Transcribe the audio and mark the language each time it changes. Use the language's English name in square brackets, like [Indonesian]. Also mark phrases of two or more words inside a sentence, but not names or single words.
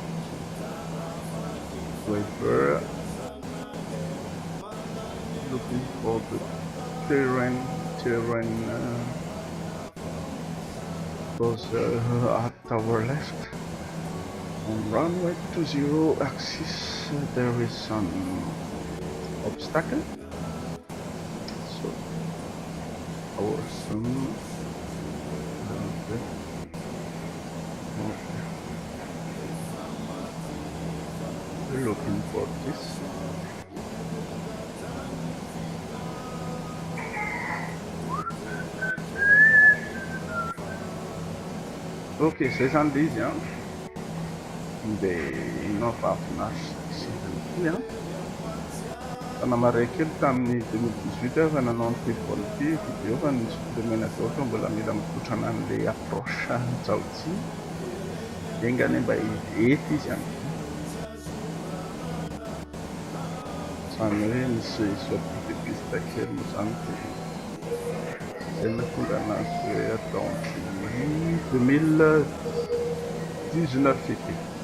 [English] We're looking for the terrain goes at our left On runway 20 axis, there is some obstacle. So our zoom. Okay. Okay. We're looking for this. Okay, 70, hein. [Malagasy] Dia não mahafinaritra sy ihany koa, fa namaray-kely tamin'ny 2018 fa nanao an'ity vol ity video fa ny supplémenateur fa mbola mila mikotrana an'ilay approche Jiaozi engany mba hety izy ihany koa. Zany hoe misy [French] sorte de piste [Malagasy] kely moa zany dia zay nahatonga anazy hoe atao 2019 ity.